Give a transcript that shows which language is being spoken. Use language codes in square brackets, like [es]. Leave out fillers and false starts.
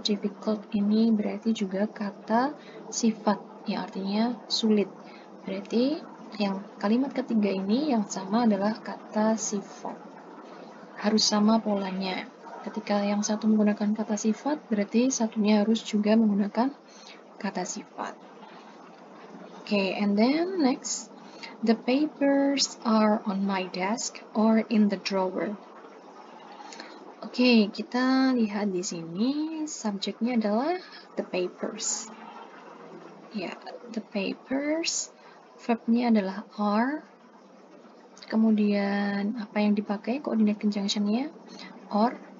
[id] Difficult ini berarti juga kata sifat, yang artinya sulit. Berarti yang kalimat ketiga ini yang sama adalah kata sifat. Harus sama polanya. Ketika yang satu menggunakan kata sifat, berarti satunya harus juga menggunakan kata sifat. [en] Okay, and then next. The papers are on my desk or in the drawer. [id] Oke, kita lihat di sini subjeknya adalah the papers. Ya, the papers. Verbnya adalah are. Kemudian apa yang dipakai coordinate conjunction-nya? Or.